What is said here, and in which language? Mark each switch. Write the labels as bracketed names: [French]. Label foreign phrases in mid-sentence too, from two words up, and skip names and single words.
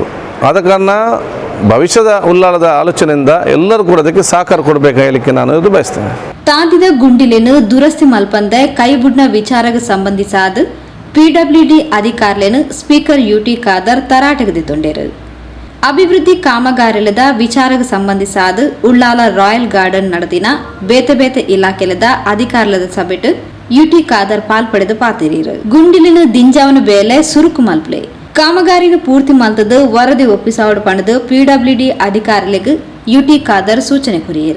[Kannada] ಆದ ಕಾರಣ ಭವಿಷ್ಯದ ಉಳ್ಳಾಲದ ಆಲೋಚನೆಯಿಂದ ಎಲ್ಲರೂ ಕೂಡ ಅದಕ್ಕೆ ಸಹಕಾರ ಕೊಡಬೇಕು ಹೇಳಲಿಕ್ಕೆ ನಾನು ಇದು ಬಯಸ್ತೇನೆ. [Tulu] ತಾದಿದ ಗುಂಡಿಲೆನು ದುರಸ್ತಿ ಮಲ್ಪಂದ ಕೈಬುಡ್ನ ವಿಚಾರಕ್ಕೆ ಸಂಬಂಧಿಸಾದ PWD ಅಧಿಕಾರಿಯನ್ನು ಸ್ಪೀಕರ್ UT ಖಾದರ್ ತರಾಟೆಗೆದಿತ್ತೊಂಡರು. ಅಭಿವೃದ್ಧಿ ಕಾಮಗಾರಿಲದ ವಿಚಾರಕ್ಕೆ ಸಂಬಂಧಿಸಾದ ಉಳ್ಳಾಲ ರಾಯಲ್ ಗಾರ್ಡನ್ ನಡೆದಿನ ಬೇತೆ ಇಲಾಖೆಲದ ಅಧಿಕಾರಿಲದ ಸಭೆಟ್ UT ಖಾದರ್ ಪಾಲ್ಪಡೆದು ಪಾತಿರೀರು. ಗುಂಡಿಲಿನ ದಿಂಜಾವನ ಬೇಲೆ ಸುರುಕು ಮಲ್ಪಲೆ ಕಾಮಗಾರಿನ ಪೂರ್ತಿ ಮಲ್ತದ ವರದಿ ಒಪ್ಪಿಸಾವಡು ಪಣದು PWD ಅಧಿಕಾರಿಗಳಿಗೆ UT ಖಾದರ್ ಸೂಚನೆ ಕೊರಿಯರು.